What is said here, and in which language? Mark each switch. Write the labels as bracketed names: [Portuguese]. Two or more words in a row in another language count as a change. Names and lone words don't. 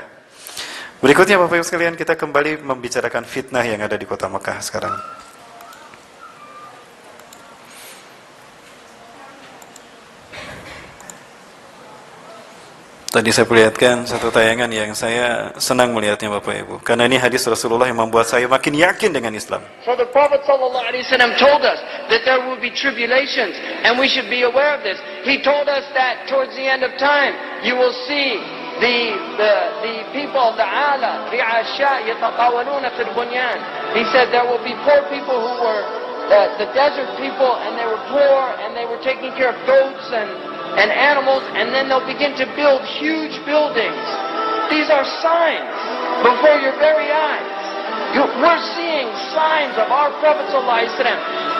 [Indonesian] Berikutnya Bapak Ibu sekalian, kita kembali membicarakan fitnah yang ada di kota Mekah sekarang. Tadi saya perlihatkan satu tayangan yang saya senang melihatnya Bapak Ibu, karena ini hadis Rasulullah yang membuat saya makin yakin dengan Islam. [English] So the Prophet ﷺ told us that there will be tribulations and we should be aware of this. He told us that towards the end of time you will see the people of the [Arabic] العالة رعاء الشاء يتطاولون في البنيان. [English] He said there will be poor people who were the desert people, and they were poor and they were taking care of goats and animals, and then they'll begin to build huge buildings. These are signs before your very eyes. We're seeing signs of our Prophet ﷺ.